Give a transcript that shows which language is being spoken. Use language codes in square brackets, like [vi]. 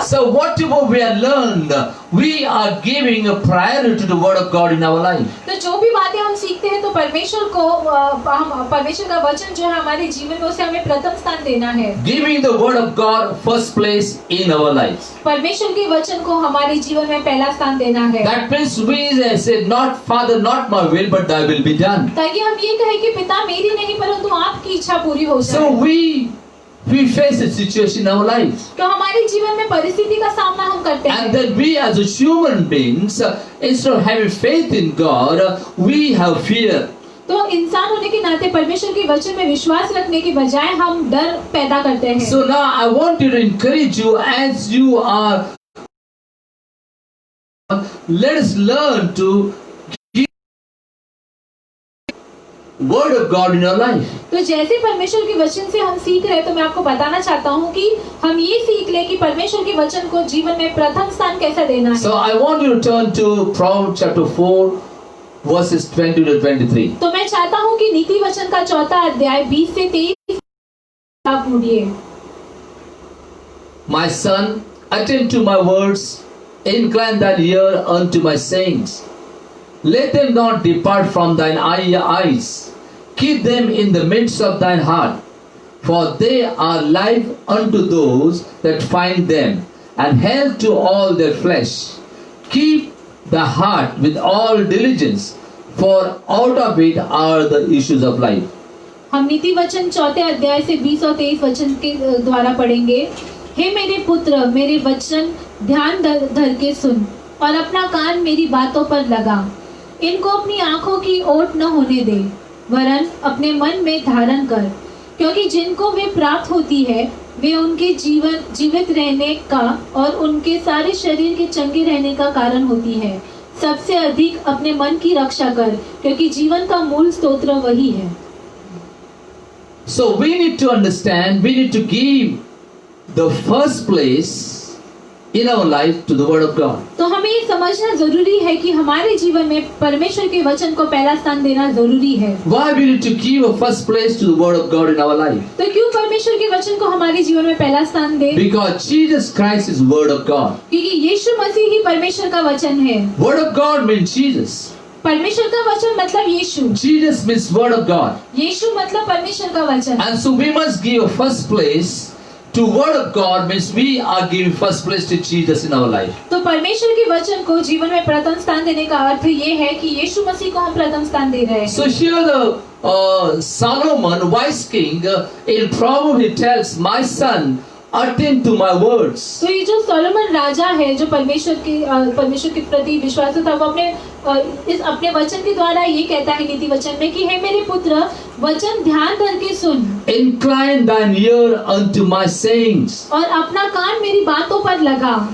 [en] So whatever we have learned, we are giving a priority to the word of God in our life. [hi] तो जो भी बातें हम सीखते हैं तो परमेश्वर को हम परमेश्वर का वचन जो है हमारे जीवन में उसे हमें प्रथम स्थान देना है। [en] Giving the word of God first place in our lives. [hi] परमेश्वर के वचन को हमारे जीवन में पहला स्थान देना है। [en] That means we say, not Father, not my will, but thy will be done. [hi] ताकि हम ये कहें कि पिता मेरी नहीं परंतु आपकी इच्छा पूरी हो [en] So [hi] जाए। [en] we face a situation in our lives. [hi] तो हमारे जीवन में परिस्थिति का सामना हम करते [en] And [hi] हैं। [en] then we as a human beings, instead of having faith in God, we have fear. [hi] तो इंसान होने के नाते परमेश्वर के वचन में विश्वास रखने के बजाय हम डर पैदा करते हैं। [en] So now I want to encourage you as you are, let us learn to give word of God in our life. [hi] तो जैसे परमेश्वर के वचन से हम सीख रहे हैं तो मैं आपको बताना चाहता हूँ कि हम ये सीख ले कि परमेश्वर के वचन को जीवन में प्रथम स्थान कैसे देना है। [en] So I want you to turn to Proverbs chapter 4 verses 20 to 23. [hi] तो मैं चाहता हूँ कि नीति वचन का चौथा अध्याय 20 से 23 आप पढ़िए। [en] My son, attend to my words, incline thine ear unto my sayings. Let them not depart from thine eyes. Keep them in the midst of thine heart, for they are life unto those that find them, and health to all their flesh. Keep the heart with all diligence, for out of it are the issues of life. [hi] हम नीति वचन चौथे अध्याय से 20 और 23 वचन के द्वारा पढ़ेंगे। हे मेरे पुत्र, मेरे वचन ध्यान धर के सुन और अपना कान मेरी बातों पर लगा। इनको अपनी आंखों की ओट न होने दे, वरन अपने मन में धारण कर, क्योंकि जिनको वे प्राप्त होती है वे उनके जीवित रहने का और उनके सारे शरीर के चंगे रहने का कारण होती है। सबसे अधिक अपने मन की रक्षा कर, क्योंकि जीवन का मूल स्तोत्र वही है। [en] So we need to understand, we need to give the first place in our life to the word of God. [hi] तो हमें ये समझना जरूरी है कि हमारे जीवन में परमेश्वर के वचन को पहला स्थान देना जरूरी है। [en] Why we need to give a first place to the word of God in our life? [hi] तो क्यों परमेश्वर के वचन को हमारे जीवन में पहला स्थान दे? [en] Because Jesus Christ is word of God. [hi] क्योंकि यीशु मसीह ही परमेश्वर का वचन है। [en] Word of God means Jesus. [hi] परमेश्वर का वचन मतलब यीशु। [en] Jesus means word of God. [hi] यीशु मतलब परमेश्वर का वचन। [en] And so we must give a first place to word of God, means we are giving first place to Jesus in our life. [hi] तो परमेश्वर के वचन को जीवन में प्रथम स्थान देने का अर्थ ये है कि यीशु मसीह को हम प्रथम स्थान दे रहे हैं। [en] So here the Solomon, wise king, in Proverbs he tells, my son, attend to my words. [hi] तो ये जो सोलोमन राजा है जो परमेश्वर के प्रति विश्वास था, वो अपने वचन के द्वारा ये कहता है नीति वचन में कि हे मेरे पुत्र, वचन ध्यान करके सुन। [en] Incline thine ear unto my sayings. [hi] और अपना कान मेरी बातों पर लगा।